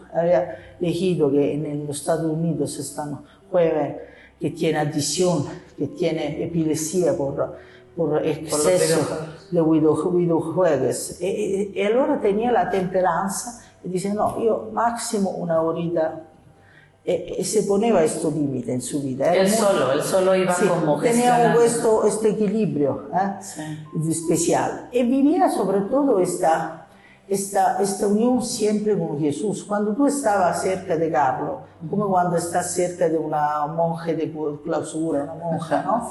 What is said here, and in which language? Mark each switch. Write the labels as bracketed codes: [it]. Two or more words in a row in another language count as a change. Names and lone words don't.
[es] Había leído que en los Estados Unidos están jóvenes que tienen adicción, que tienen epilepsia por exceso de videojuegos. Y allora tenía la temperanza y dice, no, yo máximo 1 horita. [it] Y se poneva questo limite in sua vita. [es] Él solo iba como gestionando. Tenía questo equilibrio especial. Y vivía sobre todo esta unión siempre con Jesús. Cuando tú estabas cerca de Carlos, como cuando estás cerca de una monja de clausura, una monja, ¿no?